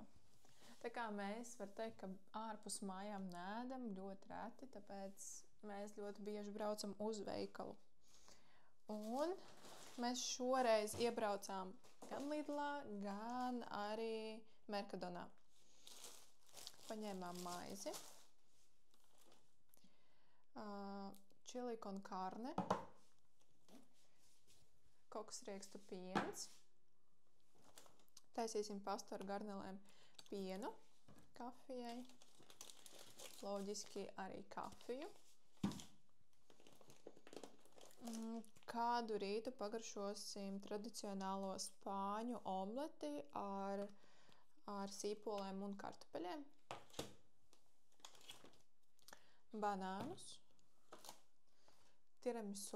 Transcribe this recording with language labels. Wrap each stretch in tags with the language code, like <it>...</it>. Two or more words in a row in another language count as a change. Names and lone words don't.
<lv>Tā kā mēs var teikt, ka ārpus mājām neēdam ļoti reti, tāpēc mēs ļoti bieži braucam uz veikalu. Un mēs šoreiz iebraucām gan Lidlā, gan arī Mercadonā. Paņēmām maizi,</lv> <es>chili con carne,</es> <lv>koksriekstu piens, taisīsim pastu ar garnelēm, pienu, kafijai, loģiski arī kafiju. Kādu rītu pagaršosim tradicionālo spāņu omleti ar sīpoliem un kartupeļiem, banānus, tiramisu.</lv>